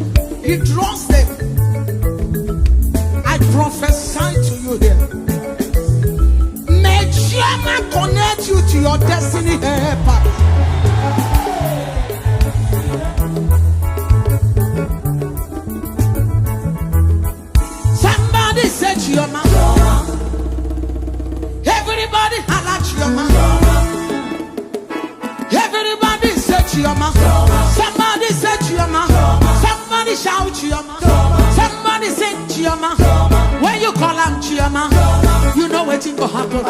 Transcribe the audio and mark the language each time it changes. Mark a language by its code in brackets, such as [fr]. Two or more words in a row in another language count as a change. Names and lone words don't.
[en] He draws them. I prophesy to you here. May Chioma connect you to your destiny helper. Somebody said Chioma. Everybody holla Chioma. Everybody said Chioma. Somebody said Chioma. Somebody shout Chioma. Somebody say Chioma. When you call him Chioma, you know what's going to happen.